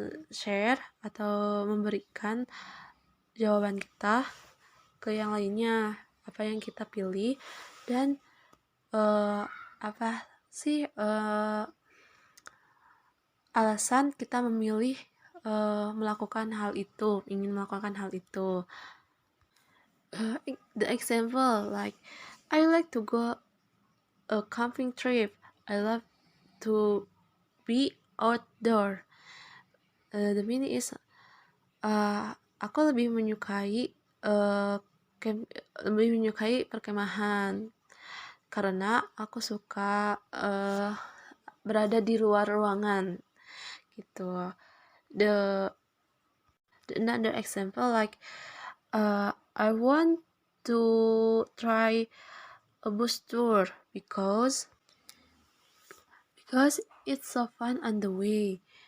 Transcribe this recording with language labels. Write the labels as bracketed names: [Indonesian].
[Indonesian] share atau memberikan jawaban kita ke yang lainnya, apa yang kita pilih, dan apa sih alasan kita memilih melakukan hal itu, ingin melakukan hal itu. [English] The example, like I like to go a camping trip. I love to be outdoor. The meaning is [Indonesian] aku lebih menyukai lebih menyukai perkemahan karena aku suka berada di luar ruangan gitu. [English] The another example, like I want to try a bus tour because it's so fun on the way.